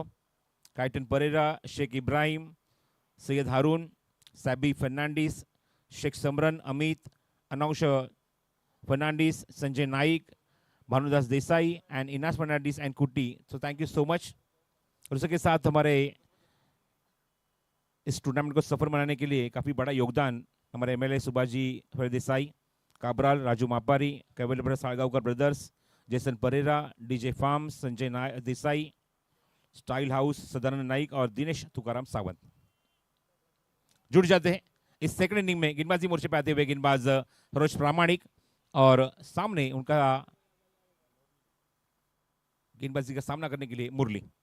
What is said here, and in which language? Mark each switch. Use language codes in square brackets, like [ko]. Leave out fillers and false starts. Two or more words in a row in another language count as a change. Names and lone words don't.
[hi] काइटन परेरा, शेख इब्राहिम, सैयद हारून, सैबी फर्नांडिस, शेख समरन, अमित, अनौश फर्नांडिस, संजय नाइक, भानुदास देसाई एंड इनास फर्नांडिस एंड कुट्टी। [en] So thank you so much. [hi] और उसके साथ हमारे इस टूर्नामेंट को सफल बनाने के लिए काफ़ी बड़ा योगदान हमारे MLA सुभाष जी देसाई, काबराल, राजू मापारी, कैवल साळगावकर ब्रदर्स, जेसन परेरा, DJ फार्म्स, संजय देसाई, स्टाइल हाउस, सदानंद नाइक और दिनेश तुकाराम सावंत जुड़ जाते हैं इस [en] second inning [hi] में। गेंदबाजी मोर्चे पे आते हुए गेंदबाज सरोज प्रामाणिक, और सामने उनका गेंदबाजी का सामना करने के लिए मुरली।